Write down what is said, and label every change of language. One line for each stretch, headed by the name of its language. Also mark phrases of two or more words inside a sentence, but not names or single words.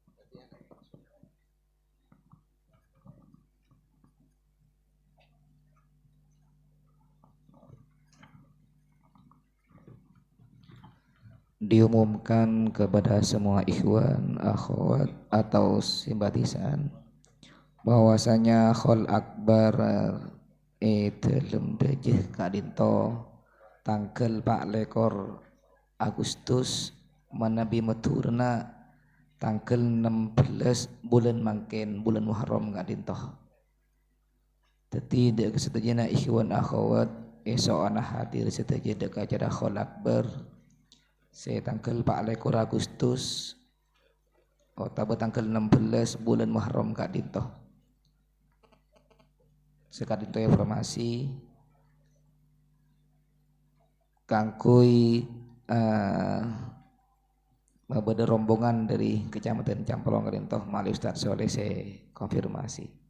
Indonesian: Diumumkan kepada semua ikhwan, akhwat atau
Madurese: simpatisan bahwasanya khol akbar telum dejeh kadinto tangkel 4 lekor Agustus manabi meturna tangkel 16 bulan mangken
Indonesian: bulan Muharram
Madurese: kadinto. Teti dek kesetujana ikhwan akhwat esok ana hadir setuju dek
Indonesian: acara khol akbar
Madurese: saya tanggal 4 lekor Agustus atau
Indonesian: tanggal 16 bulan Muharram
Madurese: kak dinto sekadinto informasi kangkui
Indonesian: Ada rombongan dari Kecamatan
Madurese: Campolong Rintoh Mali Ustaz Soleh saya konfirmasi.